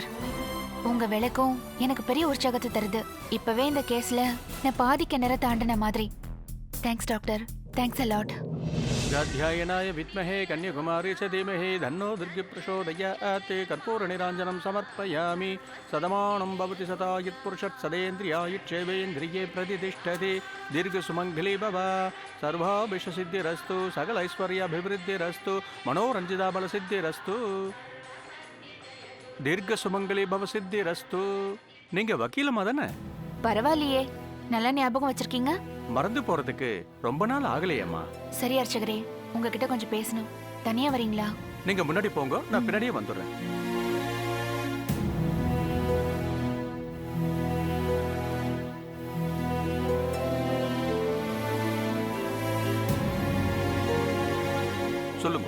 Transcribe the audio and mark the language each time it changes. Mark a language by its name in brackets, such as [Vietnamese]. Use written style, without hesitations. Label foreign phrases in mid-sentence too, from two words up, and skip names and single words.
[Tamil] உங்க விளக்கம் எனக்கு பெரிய உற்சாகத்தை தருது. இப்பவே இந்த கேஸ்ல நான் பாதி கிணற தாண்டின மாதிரி. [English] Thanks doctor, Thanks a lot. [Sanskrit] गाध्यायनाय विद्महे कन्याकुमारी च धीमहि तन्नो दुर्गे प्रचोदयात् कर्पूरनिराञ्जनं समर्पयामि सदमानं भवति सदा यत्पुरुषत् सदेन्द्रियायुच्छेवेन्द्रिये प्रतिष्ठति दीर्घसुमङ्गली भव सर्वाभिष्टसिद्धिरस्तु सकलैश्वर्याभिवृद्धिरस्तु मनोरञ्जिताबलसिद्धिरस्तु दीर्घसुमङ्गली भव सिद्धिरस्तु. [Tamil] நீங்க வக்கீலமா தானே? பரவாயில்லையே, நல்லா ஞாபகம் வச்சிருக்கீங்க. மறந்து போறதுக்கு ரொம்ப நாள் ஆகலையேம்மா. சரி அர்ச்சகரே, உங்ககிட்ட கொஞ்சம் பேசணும். தனியா வரீங்களா? நீங்க முன்னாடி போங்க, நான் பின்னாடியே வந்துடுறேன். சொல்லுங்க.